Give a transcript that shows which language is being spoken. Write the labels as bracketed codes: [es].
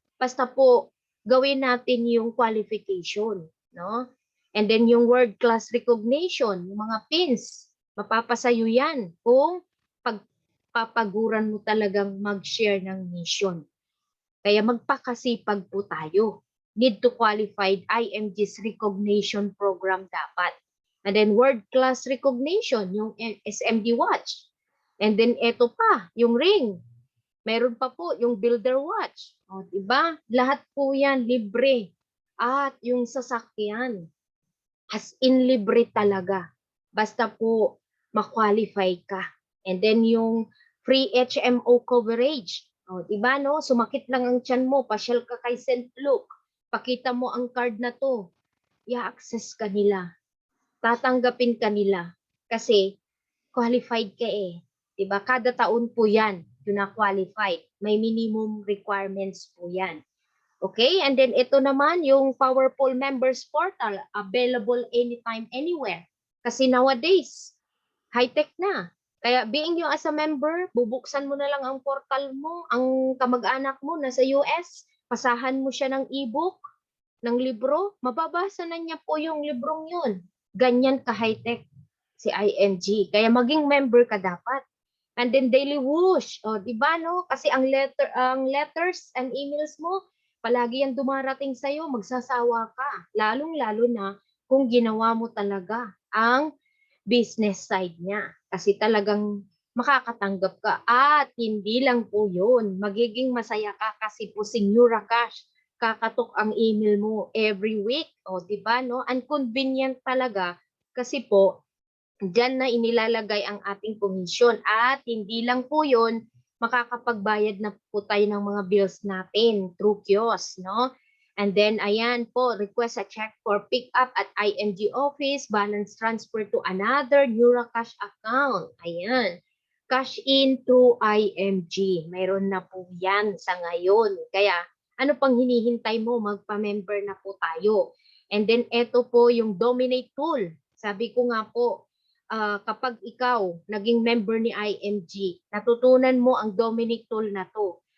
[tl] Basta po, gawin natin yung qualification, no? And then yung [en] world class recognition, [tl] yung mga pins, mapapasayo yan kung pagpapaguran mo talagang mag-share ng mission. Kaya magpakasipag po tayo. [en] Need to qualified IMG's recognition program dapat. And then world-class recognition, [tl] yung [en] SMD watch. [tl] And then eto pa, yung ring. Meron pa po yung builder watch. O, diba? Lahat po yan libre. At yung sasakyan, as in libre talaga. Basta po ma-qualify ka. And then yung free HMO coverage. O, diba, no? Sumakit lang ang tiyan mo, pasyal ka kay St. Luke. Pakita mo ang card na to. I-access ka nila. Tatanggapin ka nila kasi qualified ka eh. Diba? Kada taon po yan, yun na qualified. May minimum requirements po yan. Okay? [en] And then [tl] ito naman yung [en] Powerful Members Portal, available anytime, anywhere. [tl] Kasi nowadays, high-tech na. Kaya [en] being you as a member, [tl] bubuksan mo na lang ang portal mo, ang kamag-anak mo nasa US, pasahan mo siya ng e-book, ng libro, mababasa na niya po yung librong yun. Ganyan ka-high-tech si IMG. Kaya maging member ka dapat. [en] And then daily whoosh. [tl] O, di ba, no? Kasi ang letters and emails mo, palagi yan dumarating sa'yo, magsasawa ka. Lalong-lalo na kung ginawa mo talaga ang business side niya. Kasi talagang makakatanggap ka. At hindi lang po yun. Magiging masaya ka kasi po si Cash kakatok ang email mo every week. O, di ba, no? Ang convenient talaga kasi po, diyan na inilalagay ang ating komisyon. At hindi lang po yun, makakapagbayad na po tayo ng mga bills natin through kiosk, no? [en] And then, [tl] ayan po, [en] request a check for pick up at IMG office, balance transfer to another Cash account. Ayan. Cash in to IMG. [tl] Mayroon na po yan sa ngayon. Kaya, ano pang hinihintay mo? Magpa-member na po tayo. And then, ito po yung Dominate tool. Sabi ko nga po, kapag ikaw naging member ni IMG, natutunan mo ang Dominate tool na to.